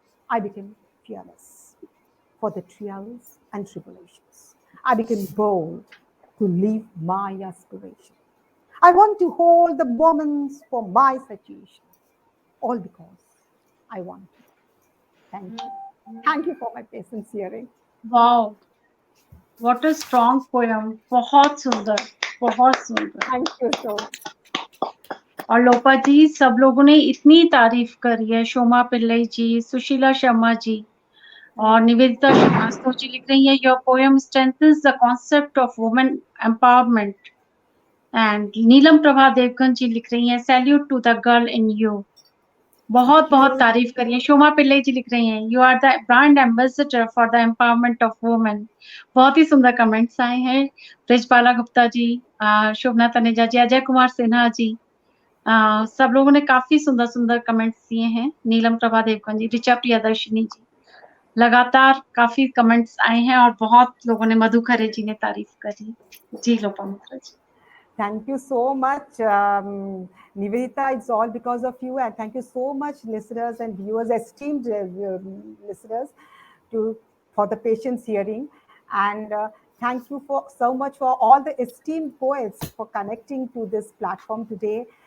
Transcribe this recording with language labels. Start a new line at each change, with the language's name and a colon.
English: I became fearless for the trials and tribulations. I became bold to live my aspiration. I want to hold the moments for my situation, all because I want to. Thank you. Thank you for my patience hearing. Wow, what a strong poem.
Hindi: बहुत सुंदर, बहुत सुंदर।
English: Thank you so much.
Hindi: और लोपा जी, सब लोगों ने इतनी तारीफ करी है, शोमा पिल्लई जी, सुशीला शर्मा जी और निवेदिता श्रीवास्तव जी लिख रही है,
English: Your poem strengthens the concept of women empowerment.
Hindi: And नीलम प्रभा देवगन जी लिख रही हैं,
English: Salute to the girl in you.
Hindi: बहुत बहुत तारीफ करिए। शोमा पिल्लई जी लिख रही हैं,
English: You are the brand ambassador for the empowerment of women.
Hindi: बहुत ही सुंदर कमेंट्स आए हैं। ब्रिजबाला गुप्ता जी, शोभना तनेजा जी, अजय कुमार सिन्हा जी, सब लोगों ने काफी सुंदर सुंदर कमेंट्स दिए हैं। नीलम प्रभा देवगन जी, ऋचा प्रियदर्शिनी जी, लगातार काफी कमेंट्स आए हैं और बहुत लोगों ने, मधु खरे जी ने तारीफ करी। जी लोपामुद्रा जी।
English: Thank you so much, Nivedita. It's all because of you, and thank you so much, listeners and viewers, esteemed listeners, for the patience hearing, and thank you so much for all the esteemed poets for connecting to this platform today.